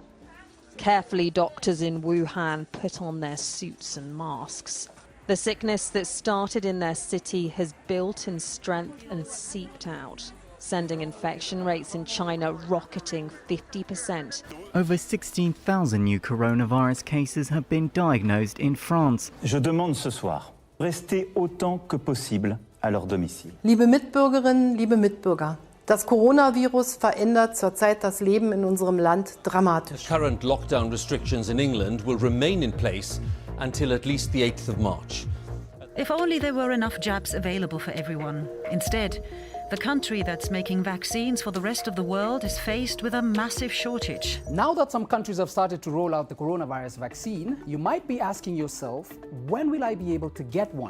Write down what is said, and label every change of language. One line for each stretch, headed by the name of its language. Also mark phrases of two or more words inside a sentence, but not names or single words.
English: Carefully, doctors in Wuhan put on their suits and masks. The sickness that started in their city has built in strength and seeped out, sending infection rates in China rocketing 50%. Over 16,000 new coronavirus cases have been diagnosed in France.
French: Je demande ce soir, restez autant que possible à leur domicile.
German: Liebe Mitbürgerinnen, liebe Mitbürger, das Coronavirus verändert zurzeit das Leben in unserem Land dramatisch.
English: Current lockdown restrictions in England will remain in place until at least the 8th of March. If only there were enough jabs available for everyone. Instead, the country that's making vaccines for the rest of the world is faced with a massive shortage. Now that some countries have started to roll out the coronavirus vaccine, you might be asking yourself, when will I be able to get one?